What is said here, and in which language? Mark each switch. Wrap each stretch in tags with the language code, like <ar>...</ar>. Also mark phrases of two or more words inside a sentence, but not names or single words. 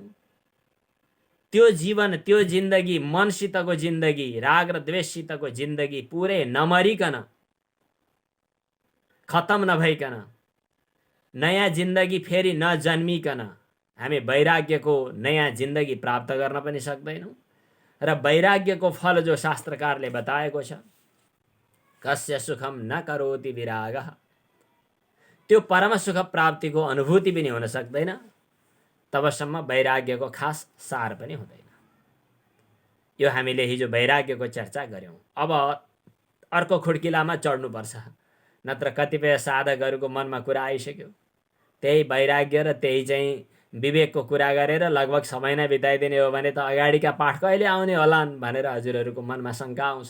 <ne>त्यो जीवन, त्यो जिन्दगी, मनसितको जिन्दगी, राग र द्वेषसितको जिन्दगी पुरै नमरिकन, खतम नभइकन, नयाँ जिन्दगी फेरि नजन्मिकन हामी वैराग्यको नयाँ जिन्दगी प्राप्त गर्न पनि सक्दैनौँ। र वैराग्यको फल जो शास्त्रकारले बताएको छ,</ne> <sa>कस्य सुखम न करोति विरागः,</sa> <ne>त्यो परम सुख प्राप्तिको अनुभूति पनि हुन सक्दैन। तबसम्म वैराग्यको खास सार पनि हुँदैन। यो हामीले हिजो वैराग्यको चर्चा गऱ्यौँ। अब अर्को खुड्किलामा चढ्नुपर्छ, नत्र कतिपय साधकहरूको मनमा कुरा आइसक्यो, त्यही वैराग्य र त्यही चाहिँ विवेकको कुरा गरेर लगभग समय नै बिताइदिने हो भने त अगाडिका पाठ कहिले आउने होलान् भनेर हजुरहरूको मनमा शङ्का आउँछ।</ne>